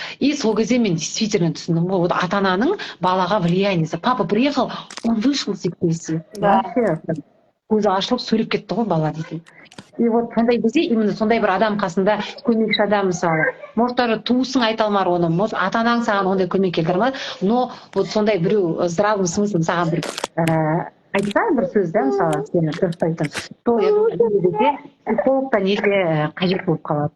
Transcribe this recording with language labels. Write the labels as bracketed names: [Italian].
[Kazakh] И сол кезде мен действительно түсіндім ғой, вот ата-ананың балаға влияниесі. [Russian] Папа приехал, он вышел из депрессии. [Kazakh] Вообще көзі ашылып сөйлеп кетті ғой бала дейтін. И вот сондай кезде именно сондай бір адам қасында, көмекші адам мысалы, [Russian] может даже [Kazakh] туысың айта алмар оны, может ата-анаң саған ондай көмек келтіре алмады, но вот сондай біреу [Russian] здравым смыслом [Kazakh] саған бір айтса бір сөз, да, мысалы сені дұрыстайтын, [Russian] то я думаю, [Kazakh] психологтан неге қажет болып қалады.